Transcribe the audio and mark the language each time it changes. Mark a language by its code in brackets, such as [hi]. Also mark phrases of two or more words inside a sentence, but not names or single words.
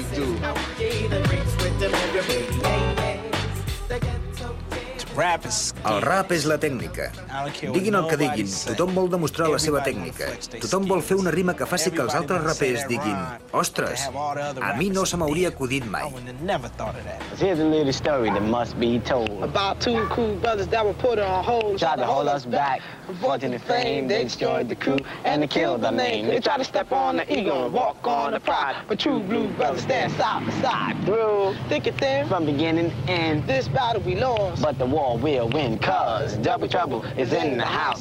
[ca] El rap és la tècnica. Diguin el que diguin, tothom vol demostrar la seva tècnica. Tothom vol fer una rima que faci que els altres rapers diguin «Ostres, a mi no se m'hauria acudit mai». [en] Here's a little story that must be told about two cool brothers that were put on hold. Tried to hold us back, fortune and fame. They destroyed the crew and they killed our name. They tried to step on the ego and walk on the pride, but true blue brothers stand side by side. Through thick and thin, from beginning to end, this battle we lost, but the war we'll win, cause double trouble is in the house.